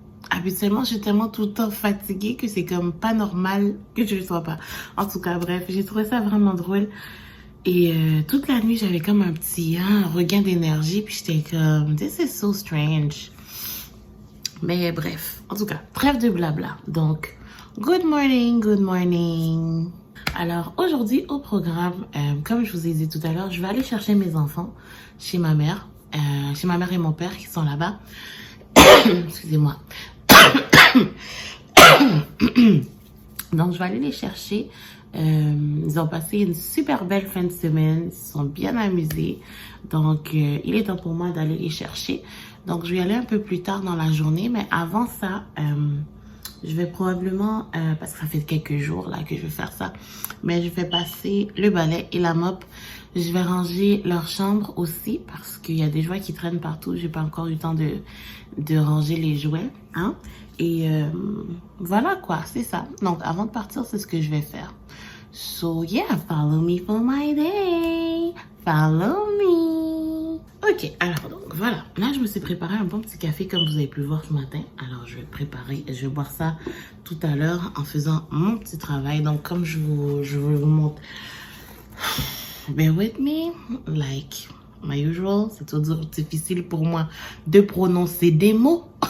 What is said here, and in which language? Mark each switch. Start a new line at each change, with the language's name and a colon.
French: habituellement, je suis tellement tout le temps fatiguée que c'est comme pas normal que je le sois pas. En tout cas, bref, j'ai trouvé ça vraiment drôle. Et toute la nuit, j'avais comme un petit regain d'énergie. Puis j'étais comme,
English: this is so strange.
French: Mais bref, en tout cas, trêve de blabla. Donc...
English: good morning, good morning.
French: Alors aujourd'hui au programme, comme je vous ai dit tout à l'heure, je vais aller chercher mes enfants chez ma mère et mon père qui sont là-bas. Excusez-moi. Donc je vais aller les chercher. Ils ont passé une super belle fin de semaine, ils se sont bien amusés. Donc il est temps pour moi d'aller les chercher. Donc je vais y aller un peu plus tard dans la journée, mais avant ça... je vais probablement, parce que ça fait quelques jours là que je vais faire ça, mais je vais passer le balai et la mop. Je vais ranger leur chambre aussi parce qu'il y a des jouets qui traînent partout. J'ai pas encore eu le temps de ranger les jouets, hein. Et voilà quoi, c'est ça. Donc avant de partir, c'est ce que je vais faire.
English: So yeah, follow me for my day. Follow me.
French: Ok, alors donc voilà, là je me suis préparé un bon petit café comme vous avez pu le voir ce matin. Alors je vais boire ça tout à l'heure en faisant mon petit travail. Donc comme je vous montre,
English: bear with me, like my usual,
French: c'est toujours difficile pour moi de prononcer des mots.